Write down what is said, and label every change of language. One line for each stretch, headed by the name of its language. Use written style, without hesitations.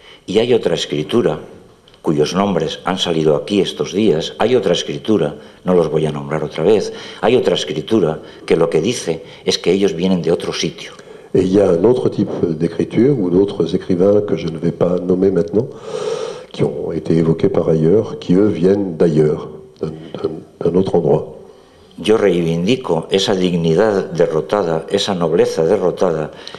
Spanish: Y hay otra escritura cuyos nombres han salido aquí estos días, hay otra escritura, no los voy a nombrar otra vez, hay otra escritura que lo que dice es que ellos vienen de otro sitio.
French: Et il y a un autre type d'écriture, ou d'autres écrivains que je ne vais pas nommer maintenant, qui ont été évoqués par ailleurs, qui eux viennent d'ailleurs, d'un autre endroit.
Spanish: Yo reivindico esa dignidad derrotada, esa nobleza derrotada.